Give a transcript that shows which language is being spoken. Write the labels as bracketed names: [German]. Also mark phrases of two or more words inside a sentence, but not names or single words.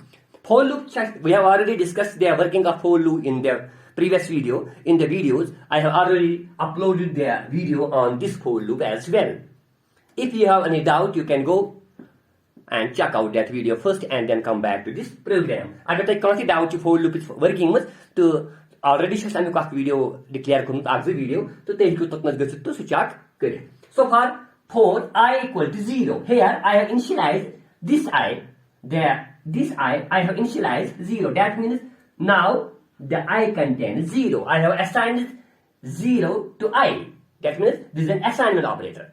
[English] For loop, we have already discussed the working of for loop in the previous video. In the videos, I have already uploaded the video on this for loop as well. If you have any doubt, you can go and check out that video first and then come back to this program. [Kashmiri] Agar tۄہہِ کانٛہہ تہِ doubt چھُ [English] for loop working [Kashmiri] منٛز تہٕ already چھُ اَمیُک اکھ [English] video declare [Kashmiri] کوٚرمُت اکھ زٕ video تہٕ تُہۍ ہیٚکِو توٚتنَس گٔژھِتھ تہٕ سُہ check کٔرِتھ. [English] So for I equal to 0, here I have initialized this I, this I have initialized 0. That means now the I contains 0. I have assigned 0 to I. That means this is an assignment operator.